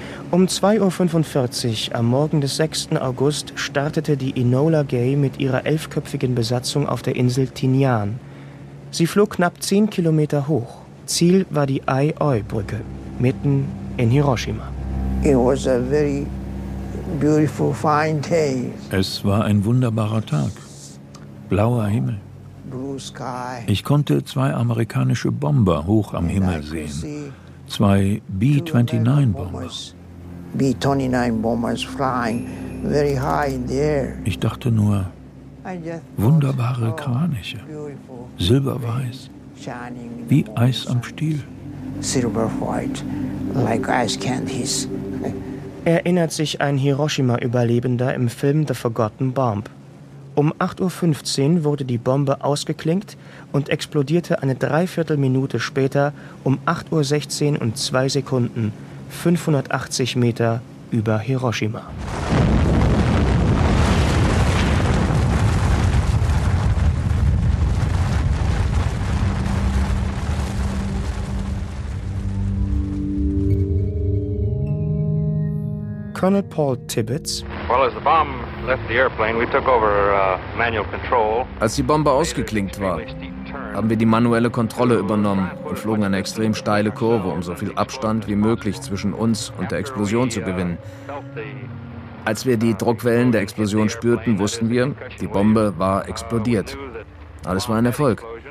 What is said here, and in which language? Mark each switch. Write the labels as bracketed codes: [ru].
[de] Um 2.45 Uhr am Morgen des 6. August startete die Enola Gay mit ihrer elfköpfigen Besatzung auf der Insel Tinian. Sie flog knapp 10 Kilometer hoch. Ziel war die Ai-Oi-Brücke, mitten in Hiroshima. [en] It was a very beautiful, fine day. [de] Es war ein wunderbarer Tag. Blauer Himmel. [en] Blue sky. [de] Ich konnte zwei amerikanische Bomber hoch am Himmel sehen. Zwei B-29-Bomber. [en] B-29-Bombers flying very high in the air. [de] Ich dachte nur, wunderbare Kraniche, silberweiß, wie Eis am Stiel. [en] Silver white, like ice candies. [de] Erinnert sich ein Hiroshima-Überlebender im Film The Forgotten Bomb. Um 8.15 Uhr wurde die Bombe ausgeklinkt und explodierte eine Dreiviertelminute später um 8.16 Uhr und 2 Sekunden 580 Meter über Hiroshima. Colonel Paul Tibbetts. [en] Well, as the bomb left the airplane, we took over manual control. [de] Als die Bombe ausgeklingt war, haben wir die manuelle Kontrolle übernommen und flogen eine extrem steile Kurve, um so viel Abstand wie möglich zwischen uns und der Explosion zu gewinnen. Als wir die Druckwellen der Explosion spürten, wussten wir, die Bombe war explodiert. Alles war ein Erfolg.